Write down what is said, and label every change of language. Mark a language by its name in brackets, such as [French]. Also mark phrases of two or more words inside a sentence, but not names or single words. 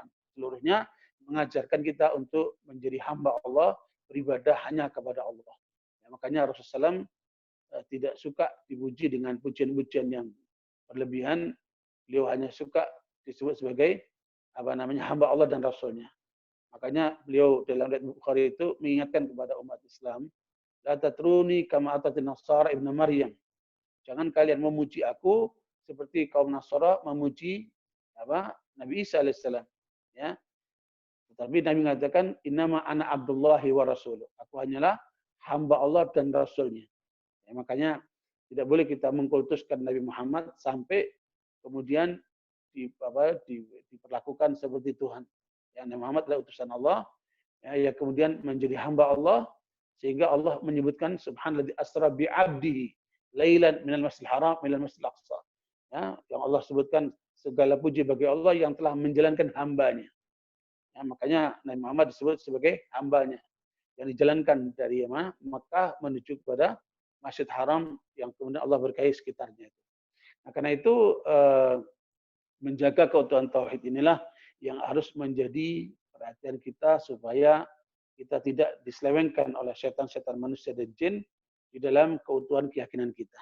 [Indonesian] Seluruhnya mengajarkan kita untuk menjadi hamba Allah, beribadah hanya kepada Allah. Ya, makanya Rasulullah SAW tidak suka dipuji dengan pujian-pujian yang berlebihan. Beliau hanya suka disebut sebagai hamba Allah dan Rasulnya. Makanya beliau dalam riwayat Bukhari itu mengingatkan kepada umat Islam, [Arabic] لا تطروني كما أطرت النصارى ابن مريم. [Indonesian] Jangan kalian memuji aku seperti kaum Nasara memuji Nabi Isa alaihissalam. Ya. Tetapi Nabi mengatakan, [Arabic] إنما أنا عبد الله ورسوله. [Indonesian] Aku hanyalah hamba Allah dan Rasulnya. Ya, makanya tidak boleh kita mengkultuskan Nabi Muhammad sampai kemudian diperlakukan seperti Tuhan. Ya, Nabi Muhammad adalah utusan Allah. Ya, kemudian menjadi hamba Allah sehingga Allah menyebutkan [Arabic] سبحان الذي أسرى بعبده ليلا من المسجد الحرام من المسجد الأقصى. [Indonesian] Ya, yang Allah sebutkan segala puji bagi Allah yang telah menjalankan hambanya. Ya, makanya Nabi Muhammad disebut sebagai hambanya yang dijalankan dari Makkah menuju kepada Masjid Haram yang kemudian Allah berkahi sekitarnya. Nah, karena itu menjaga keutuhan tauhid inilah yang harus menjadi perhatian kita supaya kita tidak diselewengkan oleh setan-setan manusia dan jin di dalam keutuhan keyakinan kita.